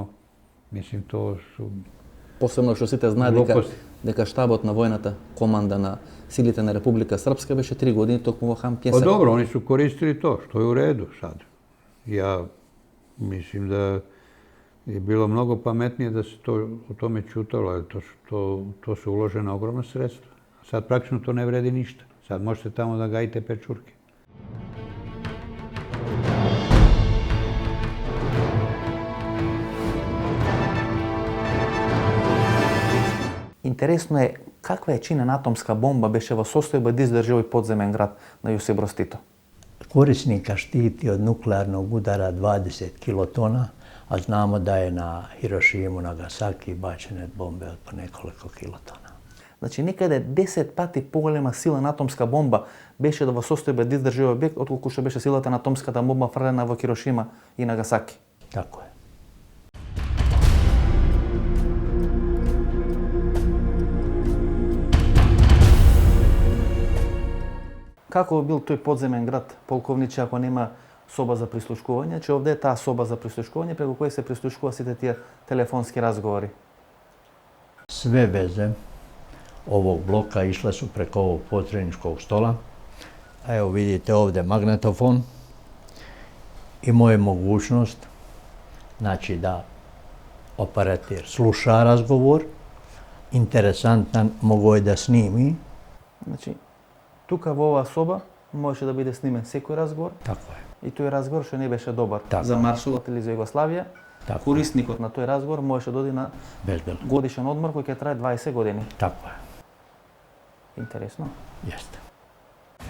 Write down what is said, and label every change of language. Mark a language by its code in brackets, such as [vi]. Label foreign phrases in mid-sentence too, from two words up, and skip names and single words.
[sr] Mislim, to su [mk] Посебно што сите знаат дека штабот на војната команда на силите на Република Српска беше 3 години токму во Хан [sr] Pa [mk] Пјесак. [sr] dobro, oni su koristili to, što je u redu sad. Ja mislim da je bilo mnogo pametnije da se o tome ćutalo, jer to su uložena ogromna sredstva. Sad praktično to ne vredi ništa. Sad možete tamo da gajite pečurke. [mk] Интересно е каква е чинена атомска бомба беше во состојба да издржи овој подземен град на Јосип Broz Tito. [sr] Korisnika štiti od nuklearnog udara 20 kilotona, a znamo da je na Hirošimu, Nagasaki bačene bombe od po nekoliko kilotona. [mk] Значи некаде 10 пати поголема сила на атомска бомба беше во состојба да издржи овој објект отколку што беше силата на атомската бомба фрлена во Хирошима и Нагасаки. [sr] Tako je. [mk] Како бил тој подземен град, полковниче, ако нема соба за прислушкување, че овде е таа соба за прислушкување преку која се прислушкува сите тие телефонски разговори. [sr] Sve veze ovog bloka išle su preko ovog potreničkog stola. A evo vidite ovdje magnetofon. Imao je mogućnost, znači da operater sluša razgovor, interesantan, mogao je da snimi. [mk] Значи, тука во оваа соба можеше да биде снимен секој разговор. [sr] Tako je. [mk] И тој разговор што не беше добар Така. за маршалот или за Југославија. [sr] Tako. [mk] Корисникот на тој разговор можеше да оди на [sr] Bezbedno. [mk] годишен одмор кој ќе трае 20 години. [sr] Tako je. [mk] Интересно. [sr] Jeste.